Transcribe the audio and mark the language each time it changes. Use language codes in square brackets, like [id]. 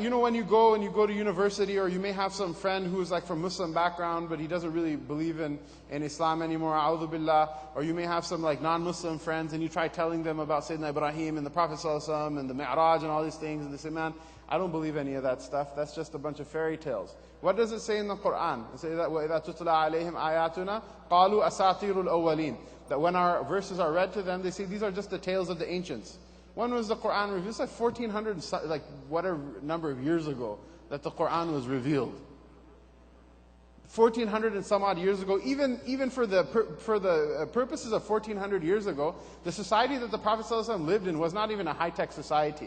[en] When you go to university, or you may have some friend who's like from Muslim background, but he doesn't really believe in Islam anymore, [ar] a'udhu billah, [en] or you may have some like non-Muslim friends and you try telling them about Sayyidina Ibrahim and the Prophet ﷺ and the Mi'raj and all these things, and they say, man, I don't believe any of that stuff. That's just a bunch of fairy tales. What does it say in the Quran? [ar] It says that وَإِذَا تُتْلَى عَلَيْهِمْ آيَاتُنَا قَالُوا أَسَاطِيرُ الْأَوَّلِينَ. [en] That when our verses are read to them, they say these are just the tales of the ancients. When was the Quran revealed? It's like 1400, like whatever number of years ago that the Quran was revealed. 1400 and some odd years ago, even for the purposes of 1400 years ago, the society that the Prophet ﷺ lived in was not even a high-tech society.